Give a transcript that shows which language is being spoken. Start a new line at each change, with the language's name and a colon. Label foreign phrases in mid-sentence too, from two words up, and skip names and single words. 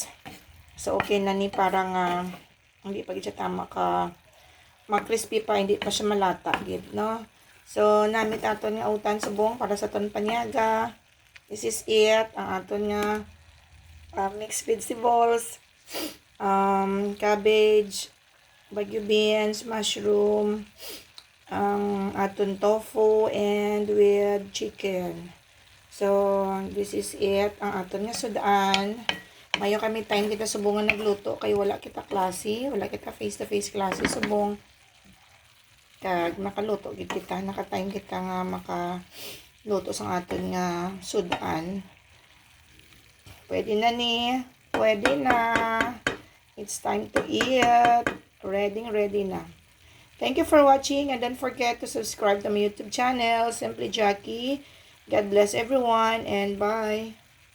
Hiligaynon: So, okay na ni, parang hindi pa siya tama ka, mag-crispy pa, hindi pa siya malata, gid, no? So, namit aton nga utan subong para sa aton panyaga.
English: This is it,
Hiligaynon: ang aton nga
English: mixed vegetables,
Hiligaynon: cabbage, bagyo beans, mushroom, ang aton tofu
English: and with chicken.
Hiligaynon: So
English: this is it
Hiligaynon: ang aton nga sudan. Mayo kami time kita subongan nagluto kay wala kita klase, wala kita
English: face to face
Hiligaynon: klase subong. Kag nakaluto gid kita, naka-time kita nga makaluto sang aton nga sudan. Pwede na ni, pwede na.
English: It's time to eat. Ready na. Thank you for watching, and don't forget to subscribe to my YouTube channel, Simply Jackie. God bless everyone, and bye.